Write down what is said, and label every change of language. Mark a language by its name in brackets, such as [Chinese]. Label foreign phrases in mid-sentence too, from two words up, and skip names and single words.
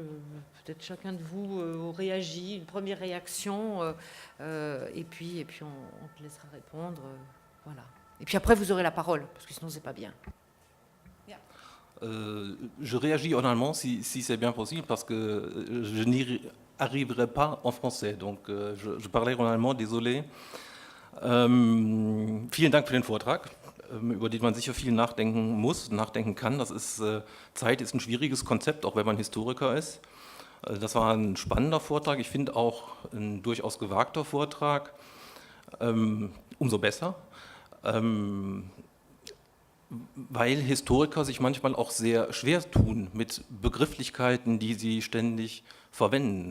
[French] Peut-être chacun de vous réagit, une première réaction, et puis on te laissera répondre. Voilà. Et puis après vous aurez la parole, parce que sinon c'est pas bien. Je réagis en allemand si c'est bien possible, parce que je n'y arriverai pas en français. Donc je parlerai en allemand, désolé. [German] Vielen Dank für den Vortrag, über den man sicher viel nachdenken muss, nachdenken kann. Zeit ist ein schwieriges Konzept, auch wenn man Historiker ist. Das war ein spannender Vortrag, ich finde auch ein durchaus gewagter Vortrag, umso besser, weil Historiker sich manchmal auch sehr schwer tun mit Begrifflichkeiten, die sie ständig verwenden.